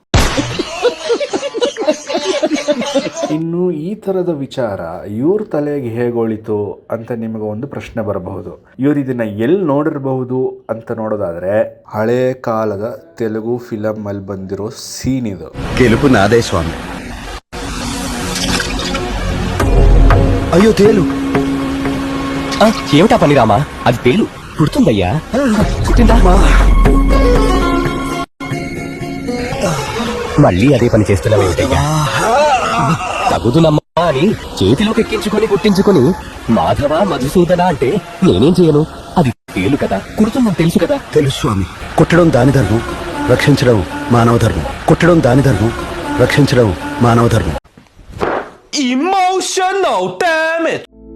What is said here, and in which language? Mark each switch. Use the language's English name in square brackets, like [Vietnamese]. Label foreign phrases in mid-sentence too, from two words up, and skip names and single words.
[Kannada] ಇನ್ನು ಈ ಥರದ ವಿಚಾರ ಇವ್ರ ತಲೆಗೆ ಹೇಗೋಳಿತು ಅಂತ ನಿಮಗೆ ಒಂದು ಪ್ರಶ್ನೆ ಬರಬಹುದು. ಇವ್ರು ಇದನ್ನ ಎಲ್ಲಿ ನೋಡಿರಬಹುದು ಅಂತ ನೋಡೋದಾದ್ರೆ, ಹಳೆ ಕಾಲದ ತೆಲುಗು ಫಿಲಮ್ ಅಲ್ಲಿ ಬಂದಿರೋ ಸೀನ್ ಇದು. [Telugu] గెలుపు నాదే స్వామి. అయ్యో తేలు. ఏమిటా పని రామా, అది తేలు పుడుతుందయ్యా. మళ్ళీ అదే పని చేస్తున్నావేమిటయ్యా? తగుదునమ్మా అని చేతిలోకి ఎక్కించుకొని కుట్టించుకొని మాధవ మధుసూదన అంటే నేనేం చేయను? అది తేలు కదా, కుడుతుందని తెలుసు కదా. తెలుసు స్వామి. కుట్టడం దాని ధర్మం, రక్షించడం మానవ ధర్మం. కుట్టడం దాని ధర్మం, రక్షించడం మానవ ధర్మం. [English] Emotional damage.